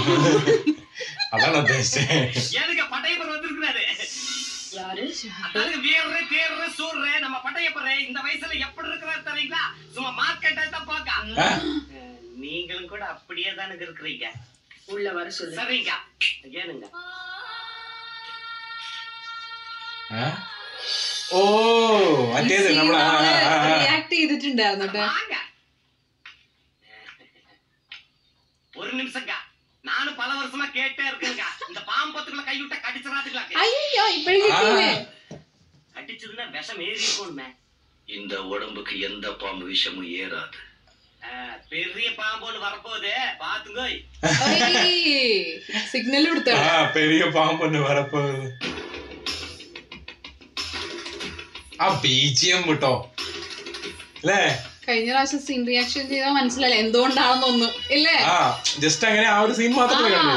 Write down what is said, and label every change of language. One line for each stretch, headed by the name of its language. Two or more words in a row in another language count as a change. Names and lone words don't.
Malayalam: അതാണ് ഉദ്ദേശിച്ചത്.
Tamil: யாரு? அதாவது வீரரே தேரரே சூரரே நம்ம பட்டையப்பரே இந்த வயசுல எப்படி இருக்கறாரு தெரியுங்களா? சும்மா மார்க்கெட்டை தான் பாக்க. நீங்களும் கூட அப்படியே தான இருக்கறீங்க. உள்ள வர சொல்லு. சரிங்க. ஏனுங்க?
Malayalam: ഓ മറ്റേത് നമ്മളെ റിയാക്ട് ചെയ്തിട്ടുണ്ടായിരുന്നു കേട്ടോ.
Tamil: ஒரு நிமிஷங்க, நானும் பல வருஷமா கேட்டே இருக்கேங்க. இந்த பாம்பத்துக்குள்ள கைவிட்ட கடிச்சறாதுங்களா? ஐயோ இப்படி கேக்குறீங்க. கடிச்சதுன்னா விஷம் ஏறி இருக்கும்மே. இந்த உடம்புக்கு எந்த பாம்பு விஷமும் ஏறாது. பெரிய பாம்போன்னு வரப்போகுது பாத்துங்க.
Malayalam: സിഗ്നൽ കൊടുത്തോ.
Tamil: பெரிய பாம்பொன்னு வரப்போகுது.
Malayalam: ആ ബീജിയം വിട്ടോ അല്ലേ? കഴിഞ്ഞ പ്രാവശ്യം സീൻ റിയാക്ഷൻ ചെയ്താൽ മനസ്സിലായില്ല എന്തുകൊണ്ടാണെന്നൊന്നും ഇല്ലേ? ആ ജസ്റ്റ് അങ്ങനെ ആ ഒരു സീൻ മാത്രമേ കണ്ടുള്ളൂ.